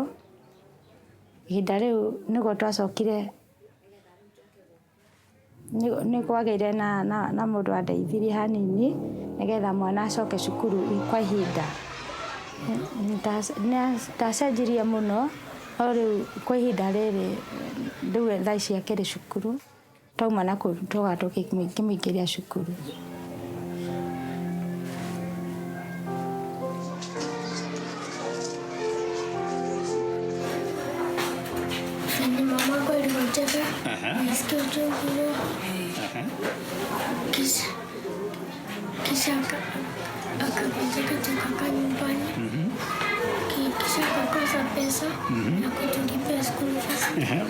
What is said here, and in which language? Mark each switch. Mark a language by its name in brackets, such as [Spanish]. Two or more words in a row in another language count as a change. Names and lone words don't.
[Kikuyu] Ihinda rĩu nĩguo twacokire nĩ kwagĩire na mũndũ andeithirie hanini nĩgetha mwana acoke cukuru kwa ihinda. Ndacenjirie mũno o rĩu kwa ihinda rĩrĩ rĩu thaa ici akĩrĩ cukuru, twauma na kũu tũkĩmũingĩria cukuru. [Swahili] Mama alikuwa anataka nisikie utungu kisha akapeleka tukaka nyumbani kisha akakosa pesa na kutulipia [English] school fees.